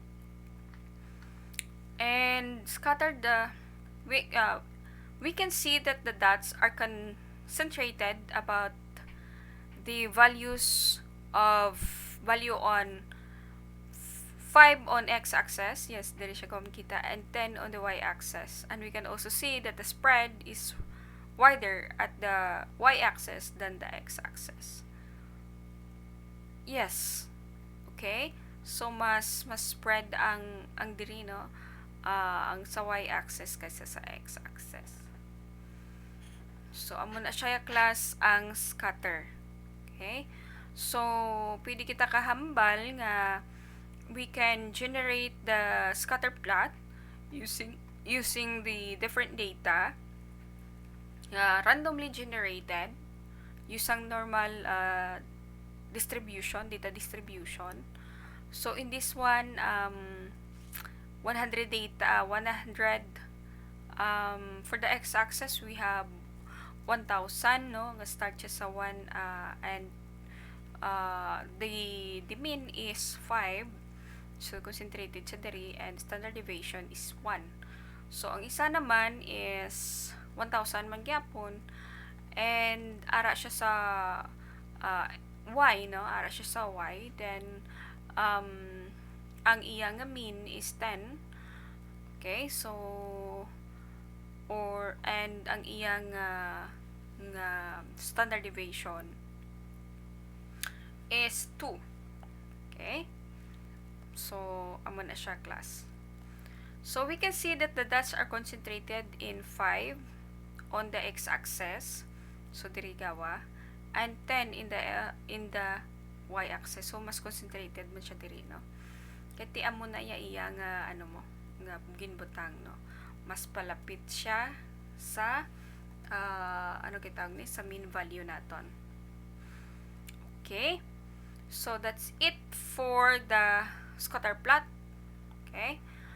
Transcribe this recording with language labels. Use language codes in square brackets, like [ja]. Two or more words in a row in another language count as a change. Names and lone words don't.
[en] And scattered we can see that the dots are concentrated about the values of value on 5 on x-axis, yes, there is [tl] siya kumikita, [en] and 10 on the y-axis. And we can also see that the spread is wider at the y-axis than the x-axis. Yes. Okay? So, [hil] mas spread ang diri, no? Ang sa y-axis kaysa sa x-axis. So, amo na siya class ang scatter. [en] Okay? So, [hil] pwede kita kahambal nga [en] we can generate the scatter plot using the different data randomly generated using normal data distribution. So in this one 100 data 100 for the x-axis we have 1,000, no, nga start [hil] siya sa [en] 1 and the mean is 5. So, concentrated [hil] sa diri [en] and standard deviation is 1. So, [hil] ang isa naman is 1,000 man gyapon and ara siya sa y, no? Ara siya sa y. Then, ang iya nga mean is 10. [en] Okay? So, and [hil] ang iyang nga [en] standard deviation is 2. Okay? So, [hil] amo na siya class. [en] So, we can see that the dots are concentrated in 5 on the x-axis. So, [hil] diri gawa. [en] And 10 in the y-axis. So, [hil] mas concentrated man siya diri, no? Kati amo na iya nga, ano mo, nga ginbutang, no? Mas palapit siya sa, ano kitawag ni? Sa mean value naton. [en] Okay? So, that's it for the scatter plot. Okay?